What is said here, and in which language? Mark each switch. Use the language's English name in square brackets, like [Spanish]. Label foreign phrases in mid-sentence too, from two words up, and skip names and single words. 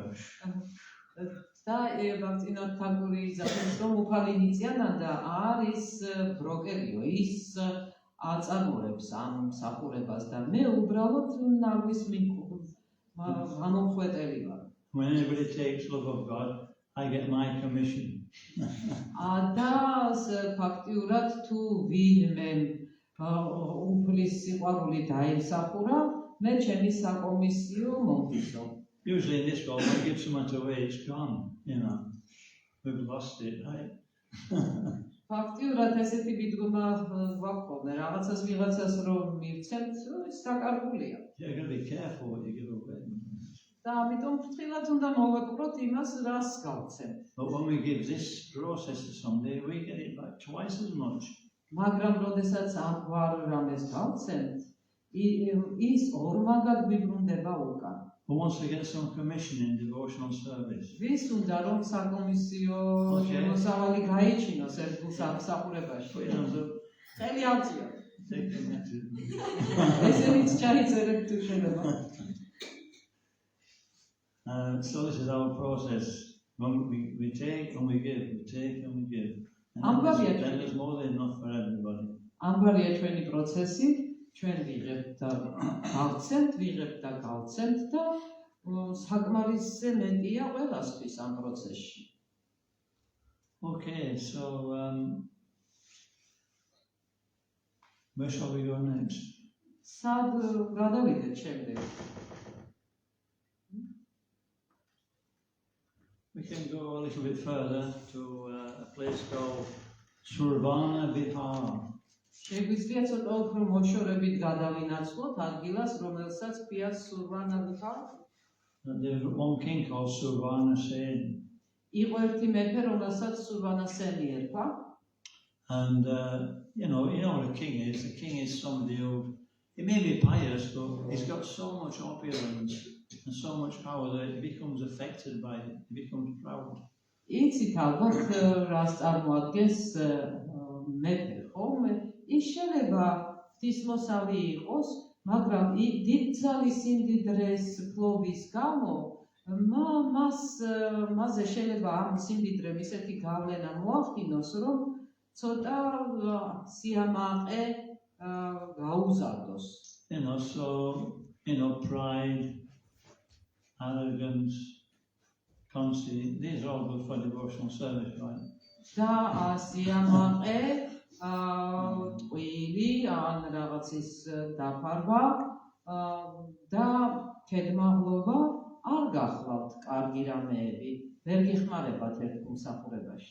[Georgian] და ბაქტინოთ თაგური იზამის რომ უფალი ნიციანანდა არის ბროკერიო, ის აწარმოებს ამ მსახურებას და მე უბრალოდ ნარვის ამომხვეტელი ვარ. [English] When anybody takes love of God, I get my commission. [Georgian] და ფაქტიურად თუ ვინმე უფლის სიყვარული დაიმსახურა, მე ჩემი საკომისიო მომდისო. [English] Usually in this world, when we give someone away, it's gone, you know. We've lost it, right? [Georgian] ფაქტიურად ესეთი მიდგომა გვაქვს ხოლმე, რაღაცას ვიღაცას რომ მივცემთ, ის დაკარგულია. [English] You've got to be careful what you give away. [Georgian] და ამიტომ ფრთხილად უნდა მოვეკვროთ იმას, რას გავცემთ. [English] But when we give this process to somebody, we get it back twice as much. [Georgian] მაგრამ როდესაც ამგვარ რამეს გავცემთ, ის ორმაგად ვიბრუნდება უკან. [English] Who wants to get some commission in devotional service? [Georgian] ვის უნდა რომ საკომისიო შემოსავალი გაიჩინოს ერთ სამსახურებაში? [English] Put your hands up. [Georgian] ხელი ავწიო. [English] Take them next to me. [Georgian] ესენიც ჩაიწერეთ თუ შეიძლება. [English] So this is our process. When we take and we give, we take and we give. And then there's more than enough for everybody. [Georgian] ამგვარია ჩვენი პროცესი, ჩვენ ვიღებთ და გავცემთ, ვიღებთ და გავცემთ და საკმარისზე მეტია ყველასთვის ამ პროცესში. [English] Okay, so where shall we go next? [Georgian] სად გადავიდეთ შემდეგ? [English] We can go a little bit further to a place called Survana Vihar. [Georgian] შეგვიძლია ცოტა უფრო მოშორებით გადავინაცვლოთ ადგილას, რომელსაც ქვია სურვანა ვიხარ. [English] There's one king called Survana Sen. [Georgian] იყო ერთი მეფე, რომელსაც სურვანა სენი ერქვა. [English] And you know what a king is. A king is somebody who, he may be pious, but he's got so much opulence and so much power that it becomes affected by it. He becomes proud. [Georgian] იცით ალბათ რას წარმოადგენს მეფე, ხოლმე ის შეიძლება ღვთისმოსავი იყოს, მაგრამ დიდძალი სიმდიდრეს ფლობის გამო მასზე შეიძლება ამ სიმდიდრემ ისეთი გავლენა მოახდინოს, რომ ცოტა სიამაყე გაუზარდოს. [English] Pride, arrogance, conceit, these are all good for devotional service, right? [Georgian] და სიამაყე, ტყვილი, ან რაღაცის დაფარვა და ქედმაღლობა არ გახლავთ კარგი რამეები, ვერ გიხმარებათ ერთ მსახურებაში.